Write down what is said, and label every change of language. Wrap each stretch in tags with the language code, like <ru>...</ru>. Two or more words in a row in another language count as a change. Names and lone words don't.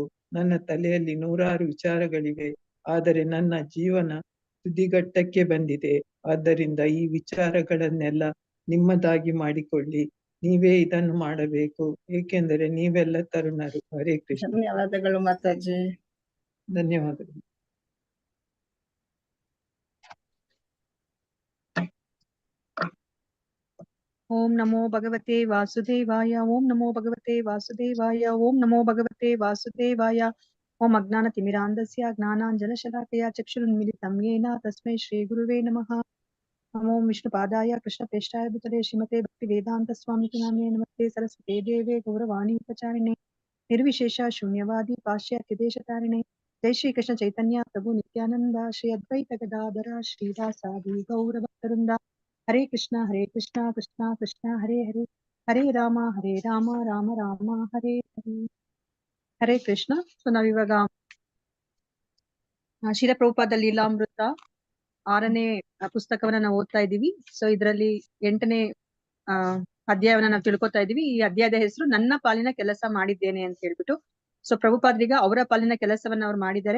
<kn>ನನ್ನ ತಲೆಯಲ್ಲಿ 100 ವಿಚಾರಗಳಿವೆ, ಆದರೆ ನನ್ನ ಜೀವನ ತುದಿಗಟ್ಟಕ್ಕೆ ಬಂದಿದೆ. ಆದ್ದರಿಂದ ಈ ವಿಚಾರಗಳನ್ನೆಲ್ಲ ನಿಮ್ಮದಾಗಿ ಮಾಡಿಕೊಳ್ಳಿ. ನೀವೇ ಇದನ್ನು ಮಾಡಬೇಕು, ಏಕೆಂದರೆ ನೀವೆಲ್ಲ ತರುಣರು. ಹರೇ ಕೃಷ್ಣ. ಧನ್ಯವಾದಗಳು ಮಾತಾಜಿ. ಧನ್ಯವಾದಗಳು.</kn> <sa>ಓಂ ನಮೋ ಭಗವತೆ ವಾಸುದೇವಾಯ. ಓಂ ನಮೋ ಭಗವತೆ ವಾಸುದೇವಾಯ. ಓಂ ನಮೋ ಭಗವತೆ ವಾಸುದೇವಾಯ. ಓಂ ಅಜ್ಞಾನತಿಮಿರಾಂಧಸ್ಯ ಜ್ಞಾನಾಂಜನಶಲಾಕಯ ಚಕ್ಷುರುನ್ಮಿಲಿತಂ ಯೇನ ತಸ್ಮೈ ಶ್ರೀ ಗುರುವೇ ನಮಃ. ಓಂ ವಿಷ್ಣುಪಾದಾಯ ಕೃಷ್ಣಪ್ರೇಷ್ಠಾಯ ಭೂತಲೆ ಶ್ರೀಮತೆ ಭಕ್ತಿವೇದಾಂತ ಸ್ವಾಮಿತಿ ನಾಮ್ನೇ ನಮಸ್ತೆ ಸರಸ್ವತಿ ದೇವೇ ಗೌರವಾಣಿ ಉಪಚಾರಿಣೆ ನಿರ್ವಿಶೇಷ ಶೂನ್ಯವಾದಿ ಪಾಶ್ಚಾತ್ಯ ದೇಶತಾರಿಣೆ. ಜೈ ಶ್ರೀ ಕೃಷ್ಣ ಚೈತನ್ಯ ಪ್ರಭು ನಿತ್ಯಾನಂದ ಶ್ರೀ ಅದ್ವೈತ ಗದಾಧರ ಶ್ರೀವಾಸಾದಿ ಗೌರಭಕ್ತವೃಂದ. ಹರೇ ಕೃಷ್ಣ ಕೃಷ್ಣ ಕೃಷ್ಣ ಹರೇ ಹರೇ, ಹರೇ ರಾಮ ರಾಮ ರಾಮ ಹರೇ ಹರೇ. ಹರೇ ಕೃಷ್ಣ.</sa> <kn>ಸೊ ನಾವಿವಾಗ ಶ್ರೀಲ ಪ್ರಭುಪಾದ ಲೀಲಾಮೃತ 6ನೇ ಪುಸ್ತಕವನ್ನ ನಾವು ಓದ್ತಾ ಇದ್ದೀವಿ. ಸೊ ಇದರಲ್ಲಿ 8ನೇ ಅಧ್ಯಾಯವನ್ನ ನಾವು ತಿಳ್ಕೊತಾ ಇದೀವಿ. ಈ ಅಧ್ಯಾಯದ ಹೆಸರು ನನ್ನ ಪಾಲಿನ ಕೆಲಸ ಮಾಡಿದ್ದೇನೆ ಅಂತ ಹೇಳ್ಬಿಟ್ಟು. ಸೊ ಪ್ರಭುಪಾದ್ರೀಗ ಅವರ ಪಾಲಿನ ಕೆಲಸವನ್ನ ಅವ್ರು ಮಾಡಿದ್ದಾರೆ.</kn>